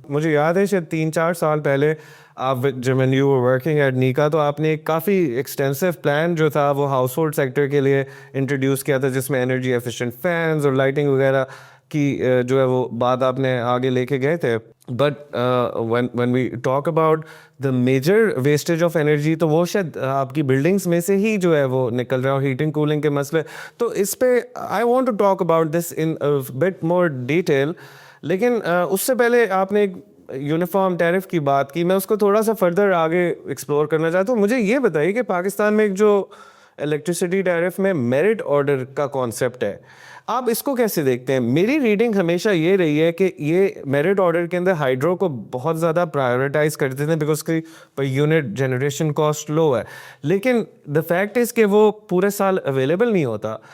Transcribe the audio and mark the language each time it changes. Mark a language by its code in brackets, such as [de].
[ur] مجھے یاد ہے شاید 3-4 سال پہلے آپ جب [en] when you were working at [ur] نیکا تو آپ نے ایک کافی ایکسٹینسو پلان جو تھا وہ ہاؤس ہولڈ سیکٹر کے لیے انٹروڈیوس کیا تھا, جس میں انرجی ایفیشینٹ فینز اور لائٹنگ وغیرہ کی جو ہے وہ بات آپ نے آگے لے کے گئے تھے. But [en] when we talk about the major wastage of energy [ur] تو وہ شاید آپ کی بلڈنگس میں سے ہی جو ہے وہ نکل رہا ہے, اور ہیٹنگ کولنگ کے مسئلے. تو اس پہ [en] I want to talk about this in a bit more detail. [ur] لیکن اس سے پہلے آپ نے ایک یونیفارم ٹیرف کی بات کی, میں اس کو تھوڑا سا فردر آگے ایکسپلور کرنا چاہتا ہوں. مجھے یہ بتائیے کہ پاکستان میں ایک جو الیکٹریسٹی ٹیرف میں میرٹ آرڈر کا کانسیپٹ ہے, آپ اس کو کیسے دیکھتے ہیں؟ میری ریڈنگ ہمیشہ یہ رہی ہے کہ یہ میرٹ آرڈر کے اندر ہائیڈرو کو بہت زیادہ پرائیورٹائز کرتے تھے بیکاز کی پر یونٹ جنریشن کاسٹ لو ہے, لیکن دا فیکٹ از کہ وہ پورے سال اویلیبل نہیں ہوتا.